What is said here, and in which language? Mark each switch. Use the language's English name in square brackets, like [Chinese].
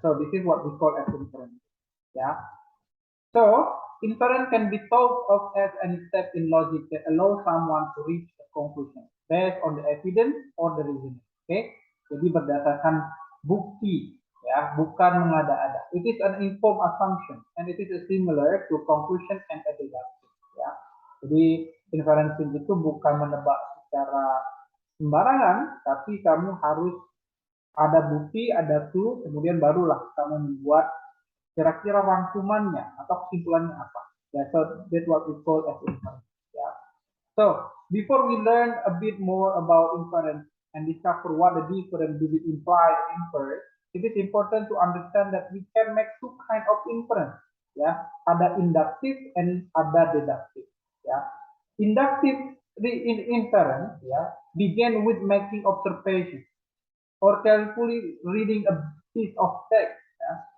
[English] So this is what we call as inference. Ya. So, inference can be thought of as any step in logic that allows someone to reach a conclusion based on the evidence or the reasoning. Okay? [Indonesian] Jadi berdasarkan bukti, ya, bukan mengada-ada. [English] It is an informed assumption and it is similar to conclusion and a deduction, ya. [Indonesian] Jadi inferencing itu bukan menebak secara sembarangan, tapi kamu harus ada bukti, ada clue, kemudian barulah kamu membuat kira-kira rangkumannya atau kesimpulannya apa. [English] Ya, so that's what we call as inference. Ya. So before we learn a bit more about inference and discover what the difference between imply and infer, it is important to understand that we can make two kind of inference. [Indonesian] Ya, ada [English] inductive and [Indonesian] ada [English] deductive. Ya, inductive inference ya begin with making observation or carefully reading a piece of text. Yeah?